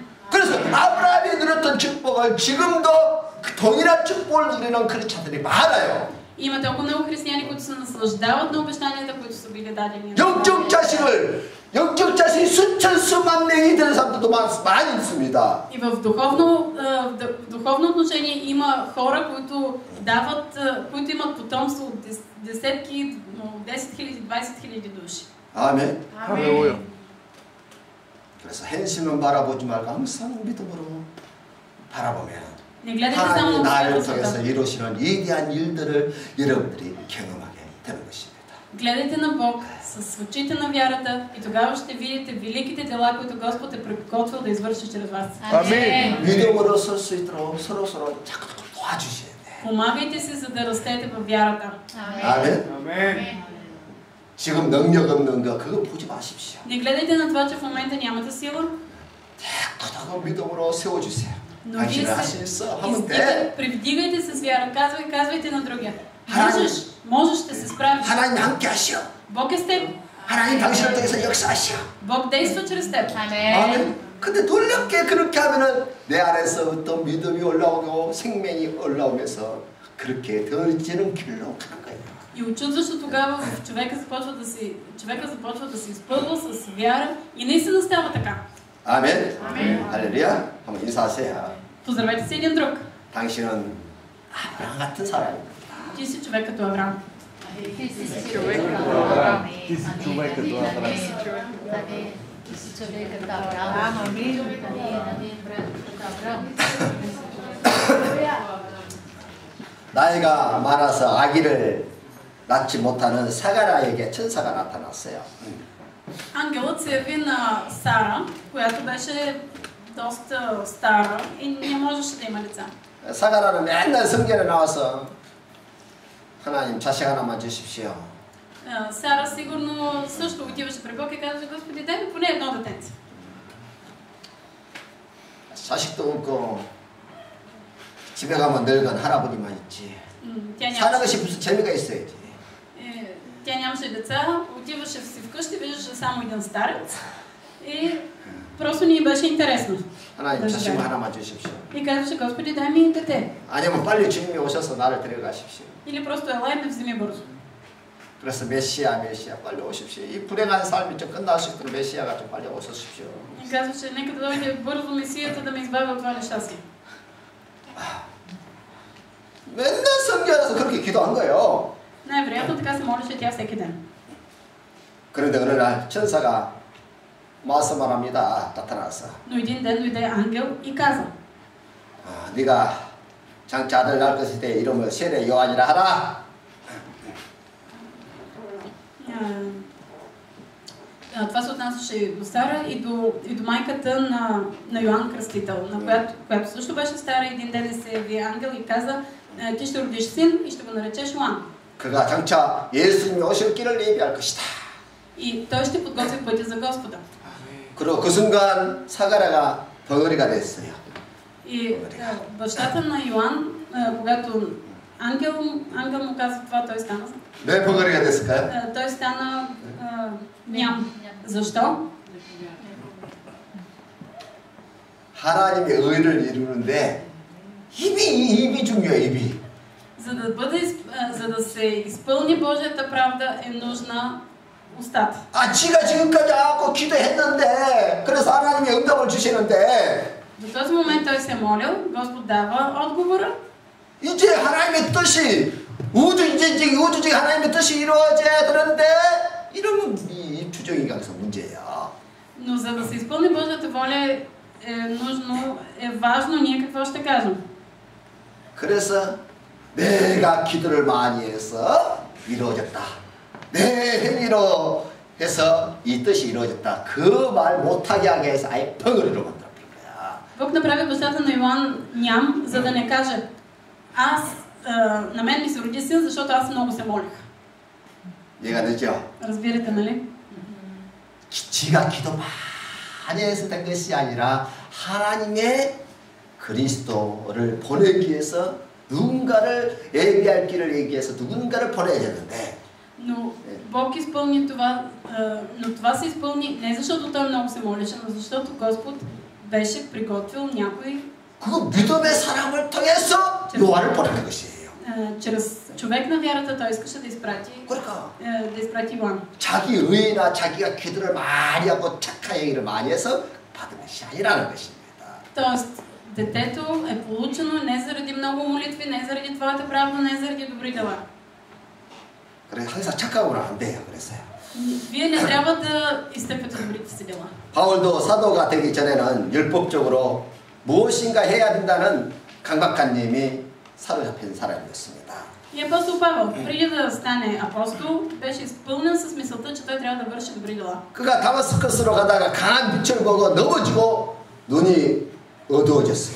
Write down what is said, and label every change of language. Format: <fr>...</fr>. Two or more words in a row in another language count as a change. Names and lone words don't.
<ko>그래서 아브라함이 누렸던 축복을 지금도 그 동일한 축복을 누리는 크리스찬들이 많아요.</ko> <bg>Има толкова много християни, които се наслаждават на обещанията, които са били дадени.</bg> <ko>영적 자식이 수천 수만 명이 되는 사람들도 많이 있습니다.</ko> <bg>И в духовно отношение има хора, които имат потомство от десетки, 10 000, 20 000 души.</bg> <ko>아멘. 할렐루야. 그래서 현실만 바라보지 말고 항상 믿음으로 바라보면</ko> <bg>Не гледайте само</bg> <ko>하나님이</ko> <bg>на</bg> <ko>나를</ko> <bg>света.</bg> <ko>통해서 이루시는 위대한 일들을 여러분들이 경험하게 되는 것입니다.</ko> <bg>Гледайте на Бог с очите на вярата и тогава ще видите великите дела, които Господ е приготвил да извърши чрез вас.</bg> <ko>아멘. 믿음으로 설 수 있도록 서로 자꾸 도와주셔야 돼.</ko> <bg>Помагайте си, за да растете във вярата.</bg> <ko>아멘. 아멘. 지금 능력 없는 거 그거 보지 마십시오.</ko> <bg>Не гледайте на това, че в момента нямате сила,</bg> <ko>자꾸 믿음으로 세워주세요.</ko> <bg>но вие</bg> <ko>당신은 할 수</ko> <bg>се</bg> <ko>있어. 하면 돼.</ko> <bg>привдигайте се с вяра. Казвайте на другия.</bg> <ko>하나님-</ko> <bg>Можеш, ще се справиш.</bg> <ko>하나님 함께 하시오.</ko> <bg>Бог е с теб.</bg> <ko>하나님 당신을 통해서 역사하시오.</ko> <bg>Бог действа чрез теб.</bg> <ko>아멘. 근데 놀랍게 그렇게 하면은 내 안에서 어떤 믿음이 올라오고 생명이 올라오면서 그렇게 더지는 길로 가는 거예요.</ko> <bg>И очудващо тогава човека започва да се изпълва с вяра и наистина става така.</bg> <ko>아멘. 할렐루야. 한번 인사하세요.</ko> <bg>Поздравете си един друг.</bg> <ko>당신은 아브라함 같은 사람입니다.</ko> <bg>Ти си човек като Авраам. Ти си човек като Авраам. Ти си човек като Авраам. Амин.</bg> <ko>나이가 많아서 아기를 낳지 못하는 사가라에게 천사가 나타났어요.</ko> <bg>Ангелът се яви на Сара, която беше доста стара и не можеше да има деца.</bg> <ko>사가라는 맨날 성전에 나와서 하나님 자식 하나만 주십시오.</ko> <bg>Сара сигурно също отиваше при Бог и казваше: Господи, дай ми поне едно детенце.</bg> <ko>자식도 없고 집에 가면 늙은 할아버지만 있지. 사는 것이 무슨 재미가 있어야지.</ko> <bg>Тя нямаше деца, отиваше си вкъщи, виждаше само един старец и просто ни беше интересно.</bg> <ko>하나님 자식 하나만 주십시오.</ko> <bg>И казваше: Господи, дай ми дете.</bg> <ko>아니면 빨리 주님이 오셔서 나를 데려가십시오.</ko> <bg>Или просто ела и ме вземи бързо.</bg> <ko>그래서 메시아 빨리 오십시오. 이 불행한 삶이 좀 끝날 수 있도록 메시아가 좀 빨리 오십시오.</ko> <bg>И казваше: нека да дойде бързо Месията да ме избави от това нещастие.</bg> <ko>맨날 성경에서 그렇게 기도한 거예요.</ko> <bg>Най-вероятно така се молеше тя всеки ден.</bg> <ko>그런데 어느 날 천사가 말씀합니다. 나타나서</ko> <bg>Но един ден дойде ангел и каза:</bg> <ko>네가 장차 아들 낳을 것일 때 이름을 세례 요한이라 하라.</ko> <bg>Това се отнасяше и до Сара, и до майката на Йоан Кръстител, която също беше стара. Един ден се яви ангел и каза: ти ще родиш син и ще го наречеш Йоан.</bg> <ko>그가 장차 예수님이 오실 길을 예비할 것이다.</ko> <bg>И той ще подготви пътя за Господа.</bg> <ko>그리고 그 순간 사가랴가 벙어리가 됐어요.</ko> <bg>И бащата на Йоан, когато ангел му каза това, той стана.</bg> <ko>왜 벙어리가 됐을까요?</ko> <bg>Той стана ням. Защо?</bg> <ko>하나님의 의를 이루는데 입이 중요해요. 입이.</ko> <bg>За да се изпълни Божията правда е нужна устата.</bg> <ko>아, 지가 지금까지 하고 기도했는데 그래서 하나님이 응답을 주시는데</ko> <bg>До този момент той се е молил, Господ дава отговора.</bg> <ko>이제 하나님의 뜻이 우주적인 하나님의 뜻이 이루어져야 되는데 이러면 이 주정이가 그래서 문제야.</ko> <bg>Но за да се изпълни Божията воля е важно ние какво ще кажем.</bg> <ko>그래서 내가 기도를 많이 해서 이루어졌다. 내 행위로 해서 이 뜻이 이루어졌다. 그 말 못하게 하기 위해서 아예 벙어리로 만들어버린 거야.</ko> <bg>Бог направи бащата на Йоан ням, за да не каже на мен ми се роди син, защото аз много се молих.</bg> <ko>이해가 되죠?</ko> <bg>Разбирате, нали?</bg> <ko>지가 기도 많이 해서 된 것이 아니라 하나님의 그리스도를 보내기 위해서 누군가를 예비할 길을 얘기해서 누군가를 보내야 되는데</ko> <bg>Но Бог изпълни това, но това се изпълни не защото той много се молеше, но защото Господ беше приготвил някой</bg> <ko>그 믿음의 사람을 통해서 요한을 보내는 것이에요.</ko> <bg>чрез човек на вярата той искаше да изпрати Йоан.</bg> <ko>자기 의나 자기가 기도를 많이 하고 착한 얘기를 많이 해서 받은 것이 아니라는 것입니다.</ko> <bg>Тоест, детето е получено не заради много молитви, не заради твоята правда, не заради добри дела.</bg> <ko>그래서 항상 착각하면 안 돼요. 그래서요.</ko> <bg>Вие не трябва да изтъквате добрите си дела.</bg> <ko>바울도 사도가 되기 전에는 율법적으로 무엇인가 해야 된다는 강박관님이 사로잡힌 사람이었습니다.</ko> <bg>И апостол Павел, преди да стане апостол, беше изпълнен с мисълта, че той трябва да върши добри дела.</bg> <ko>그가 다마스커스로 가다가 강한 빛을 보고 넘어지고 눈이 어두워졌어요.</ko>